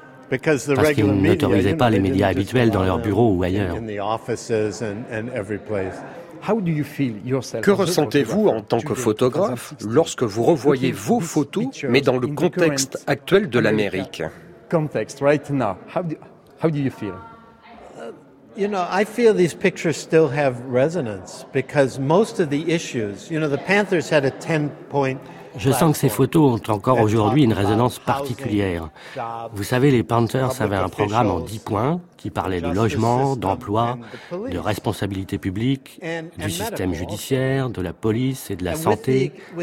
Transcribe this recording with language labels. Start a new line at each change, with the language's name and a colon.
French: Parce qu'ils n'autorisaient pas les médias habituels dans leurs bureaux ou ailleurs. Que ressentez-vous en tant que photographe lorsque vous revoyez vos photos, mais dans le contexte actuel de l'Amérique?
English: I feel these pictures still have resonance because most of the issues, the Panthers had a 10-point.
French: Je sens que ces photos ont encore aujourd'hui une résonance particulière. Vous savez, les Panthers avaient un programme en 10 points qui parlait de logement, d'emploi, de responsabilité publique, du système judiciaire, de la police et de la santé.